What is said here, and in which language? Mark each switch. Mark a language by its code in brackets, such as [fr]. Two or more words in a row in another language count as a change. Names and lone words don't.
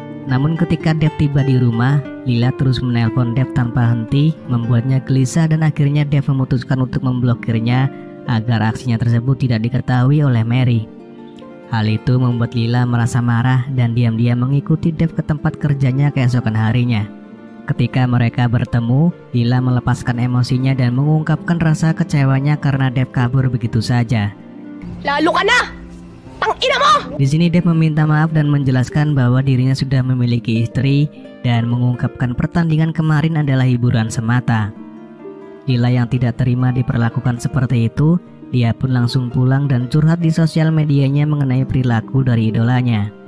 [id] Namun ketika Dev tiba di rumah, Lila terus menelpon Dev tanpa henti, membuatnya gelisah dan akhirnya Dev memutuskan untuk memblokirnya agar aksinya tersebut tidak diketahui oleh Mary. Hal itu membuat Lila merasa marah dan diam-diam mengikuti Dev ke tempat kerjanya keesokan harinya. Ketika mereka bertemu, Lila melepaskan emosinya dan mengungkapkan rasa kecewanya karena Dev kabur begitu saja. [tl] Lalo ka na! Tangina mo! [id] Di sini Dev meminta maaf dan menjelaskan bahwa dirinya sudah memiliki istri dan mengungkapkan pertandingan kemarin adalah hiburan semata. Lila yang tidak terima diperlakukan seperti itu, dia pun langsung pulang dan curhat di sosial medianya mengenai perilaku dari idolanya.